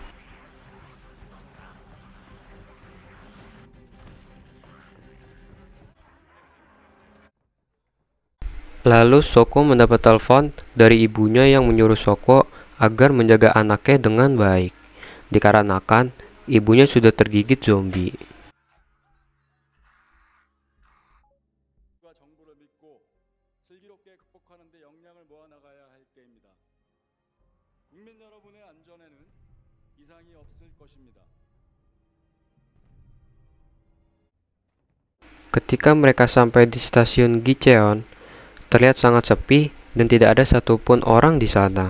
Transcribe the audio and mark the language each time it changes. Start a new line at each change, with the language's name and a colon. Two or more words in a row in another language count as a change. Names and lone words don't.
Indonesian: Lalu Soko mendapat telepon dari ibunya yang menyuruh Soko agar menjaga anaknya dengan baik, dikarenakan ibunya sudah tergigit zombie.
Korean: 정보를 믿고 슬기롭게 극복하는 데 역량을 모아나가야 할 때입니다. 국민 여러분의 안전에는 이상이 없을 것입니다.
Indonesian: Ketika mereka sampai di stasiun Gicheon, terlihat sangat sepi dan tidak ada satupun orang di sana.